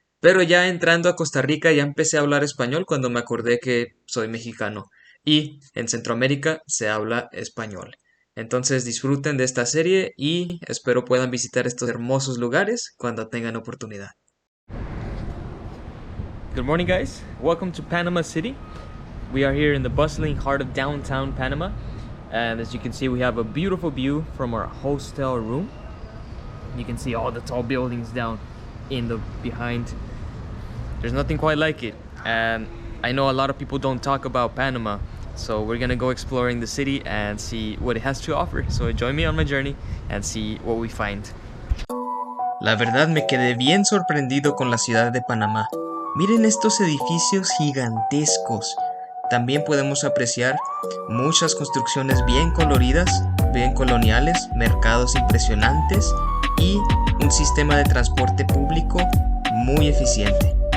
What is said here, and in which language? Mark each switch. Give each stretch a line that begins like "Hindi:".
Spanish: Pero ya entrando a Costa Rica ya empecé a hablar español cuando me acordé que soy mexicano. Y en Centroamérica se habla español. Entonces disfruten de esta serie y espero puedan visitar estos hermosos lugares cuando tengan oportunidad.
English: Good morning, guys. Welcome to Panama City. We are here in the bustling heart of downtown Panama, and as you can see, we have a beautiful view from our hostel room. You can see all the tall buildings down in the behind. There's nothing quite like it, and I know a lot of people don't talk about Panama, so we're gonna go exploring the city and see what it has to offer. So join me on my journey and see what we find.
Spanish: La verdad me quedé bien sorprendido con la ciudad de Panamá. Miren estos edificios gigantescos. También podemos apreciar muchas construcciones bien coloridas, bien coloniales, mercados impresionantes y un sistema de transporte público muy eficiente.